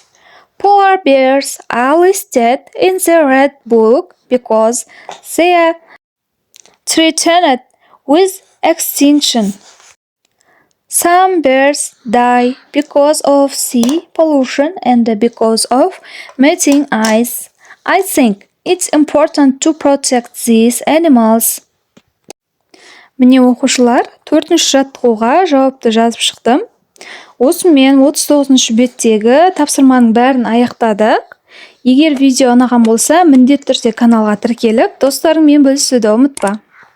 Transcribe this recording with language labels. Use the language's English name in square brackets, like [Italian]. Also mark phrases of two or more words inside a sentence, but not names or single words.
[English] Polar bears are listed in the Red Book because they are threatened with extinction. Some bears die because of sea pollution and because of melting ice. I think it's important to protect these animals. [Kazakh] Міне оқушылар, 4-ші жаттығуға жауапты жазып шықтым. Осымен 39-ші беттегі тапсырманың бәрін аяқтадық. Егер видео ұнаған болса, міндетті түрде каналға тіркеліп, достарыңмен бөлісуді ұмытпа.